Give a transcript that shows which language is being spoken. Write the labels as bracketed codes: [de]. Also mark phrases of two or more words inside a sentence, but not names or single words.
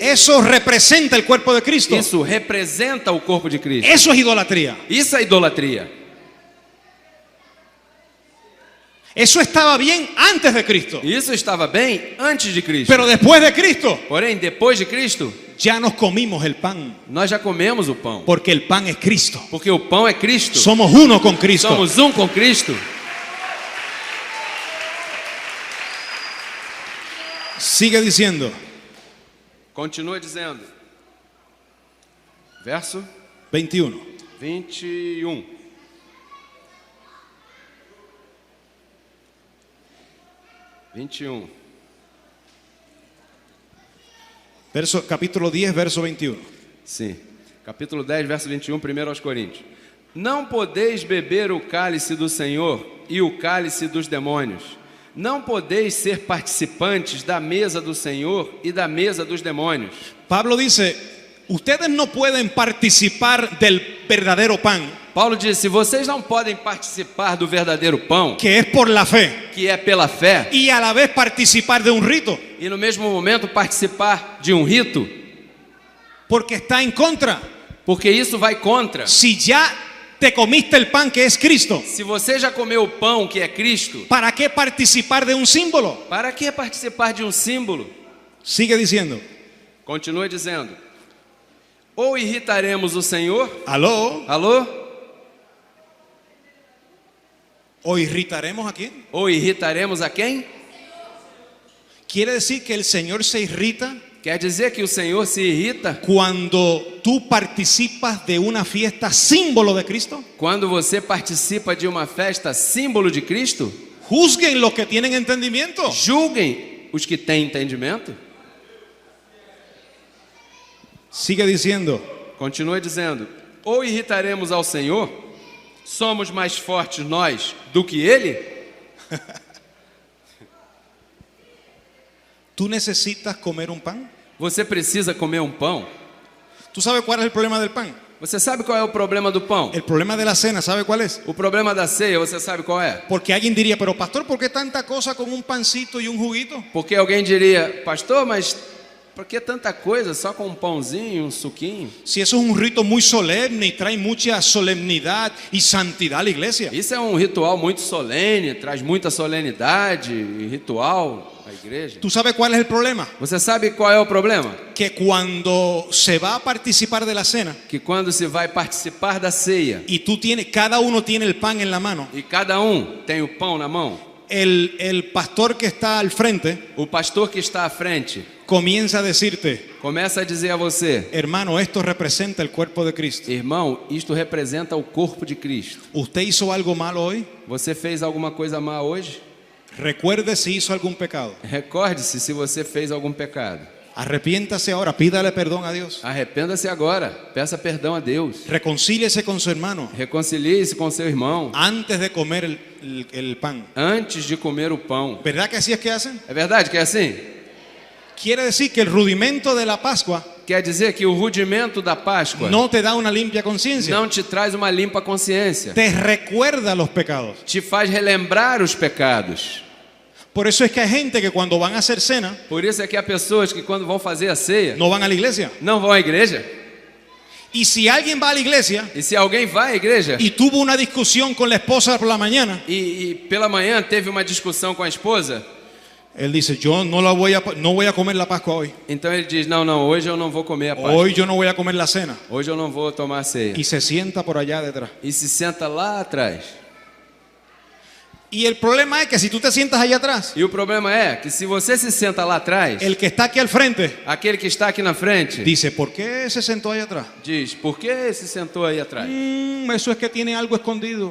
[es] Eso representa el cuerpo de Cristo. [pt] Isso representa o corpo de Cristo. [es] Eso es idolatría. [pt] Isso é idolatria. [es] Eso estaba bien antes de Cristo. [pt] Isso estava bem antes de Cristo. [es] Pero después de Cristo, [pt] Porém, depois de Cristo, [es] ya nos comimos el pan. [pt] nós já comemos o pão. [es] Porque el pan es Cristo. [pt] Porque o pão é Cristo. [es] Somos uno con Cristo. [pt] Somos um com Cristo. [es] Sigue diciendo, [pt] Continua dizendo. Verso 21. 21. Capítulo 10, verso 21. Sim. Capítulo 10, verso 21, 1 aos Coríntios. Não podeis beber o cálice do Senhor e o cálice dos demônios. Não podeis ser participantes da mesa do Senhor e da mesa dos demônios. [es] Pablo dice, ustedes no pueden participar del verdadero pan, [pt] Paulo disse, vocês não podem participar do verdadeiro pão, [es] que es por la fe, [pt] que é pela fé, [es] y a la vez participar de un rito, [pt] e no mesmo momento participar de um rito, [es] porque está en contra. [pt] porque isso vai contra. [es] Si ya te comiste el pan que es Cristo, [pt] Se você já comeu o pão que é Cristo, [es] ¿para qué participar de un símbolo? [pt] para que participar de um símbolo? [es] Sigue diciendo, [pt] Continua dizendo. Ou irritaremos o Senhor? [es] aló, [pt] Alô? [es] o irritaremos a quién. [pt] Ou irritaremos a quem? [es] Quiere decir que el Señor se irrita [pt] Quer dizer que o Senhor se irrita [es] cuando tú participas de una fiesta símbolo de Cristo. [pt] quando você participa de uma festa símbolo de Cristo? [es] Juzguen los que tienen entendimiento. [pt] Julguem os que têm entendimento. [es] Sigue diciendo, [pt] Continua dizendo. Ou irritaremos ao Senhor? Somos mais fortes nós do que Ele? [es] ¿tú necesitas comer un pan? [pt] Você precisa comer um pão? [es] ¿Tú sabes cuál es el problema del pan? [pt] Você sabe qual é o problema do pão? [es] El problema de la cena, ¿sabe cuál es? [pt] O problema da ceia, você sabe qual é? [es] Porque alguien diría, pero pastor, ¿por qué tanta cosa con un pancito y un juguito? [pt] Porque alguém diria, pastor, mas por que tanta coisa só com um pãozinho, um suquinho? [es] Si eso es un rito muy solemne y trae mucha solemnidad y santidad a la iglesia. [pt] Isso é um ritual muito solene, traz muita solenidade e ritual à igreja. [es] ¿Tú sabes cuál es el problema? [pt] Você sabe qual é o problema? [es] Que cuando se va a participar de la cena [pt] Que quando se vai participar da ceia [es] y cada uno tiene el pan en la mano, [pt] e cada um tem o pão na mão, [es] el pastor que está al frente [pt] o pastor que está à frente [es] comienza a decirte, [pt] começa a dizer a você, [es] hermano, esto representa el cuerpo de Cristo. [pt] irmão, isto representa o corpo de Cristo. [es] ¿Usted hizo algo malo hoy? [pt] Você fez alguma coisa má hoje? [es] Recuerde si hizo algún pecado. [pt] Recorde-se se você fez algum pecado. [es] Arrepiéntase ahora, pídale perdón a Dios. [pt] Arrependa-se agora, peça perdão a Deus. [es] Reconcíliese con su hermano [pt] Reconcilie-se com seu irmão [es] antes de comer el pan. [pt] antes de comer o pão. [es] ¿Verdad que así es que hacen? [pt] É verdade que é assim? [es] Quiere decir que el rudimento de la Pascua [pt] Quer dizer que o rudimento da Páscoa [es] no te da una limpia conciencia, [pt] não te traz uma limpa consciência. [es] te recuerda los pecados. [pt] Te faz relembrar os pecados. [es] Por eso es que hay gente que cuando van a hacer cena [pt] Por isso é que há pessoas que quando vão fazer a ceia [es] no van a la iglesia. [pt] não vão à igreja. [es] Y si alguien va a la iglesia [pt] E se alguém vai à igreja [es] y tuvo una discusión con la esposa por la mañana, [pt] e pela manhã teve uma discussão com a esposa, [es] él dice, yo no voy a comer la Pascua hoy. [pt] então ele diz, não, hoje eu não vou comer a Páscoa. [es] Hoy yo no voy a comer la cena. [pt] Hoje eu não vou tomar a ceia. [es] Y se sienta por allá detrás. [pt] E se senta lá atrás. [es] Y el problema es que si tú te sientas allá atrás, [pt] E o problema é que se você se senta lá atrás, [es] el que está aquí al frente [pt] aquele que está aqui na frente [es] dice, ¿por qué se sentó allá atrás? [pt] diz, por que se sentou aí atrás? [es] Eso es que tiene algo escondido.